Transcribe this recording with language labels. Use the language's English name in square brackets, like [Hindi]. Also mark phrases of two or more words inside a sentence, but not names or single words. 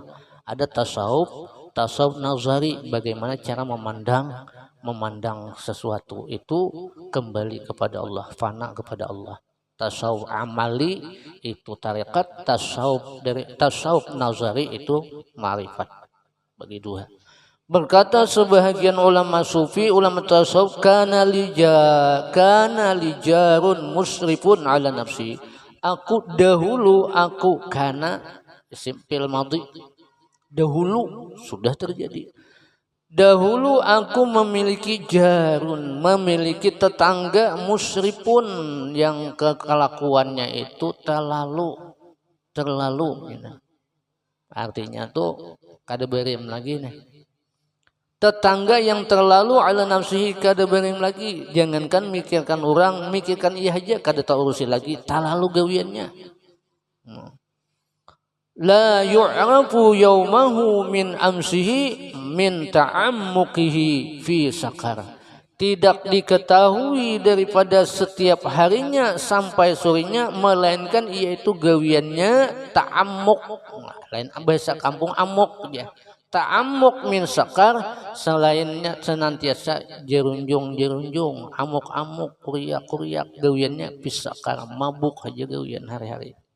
[Indonesian] Ada tasawuf nazari, bagaimana cara memandang sesuatu itu kembali kepada Allah, fana kepada Allah. Tasawuf amali itu tarekat, tasawuf nazari itu ma'rifat. Bagi dua. Berkata sebahagian ulama sufi, ulama tasawuf, [Arabic] kana lijarun musrifun ala nafsi. Kana simpil madhi, [Indonesian] dahulu sudah terjadi. Dahulu aku memiliki jarun, memiliki tetangga musrifun yang kelakuannya itu terlalu. [Banjar] Artinya tuh kada berim lagi nih. Tetangga yang terlalu [Arabic] ala nafsihi, [Banjar] kada berim lagi. Jangankan mikirkan orang, mikirkan ia aja kada tak urusi lagi, terlalu gawiannya. [Arabic] La yu'rafu yaumahu min amsihi min ta'ammuqihi fi sakar. [Indonesian] Tidak diketahui daripada setiap harinya sampai sorenya, melainkan yaitu gawiannya ta'ammuk. [Banjar] Lain bahasa kampung amuk ya. [Arabic] Ta'amuk min sakar, [Banjar] selainnya senantiasa jerunjung, amuk, kuriak, gawiannya pisakar, mabuk aja gawian hari-hari.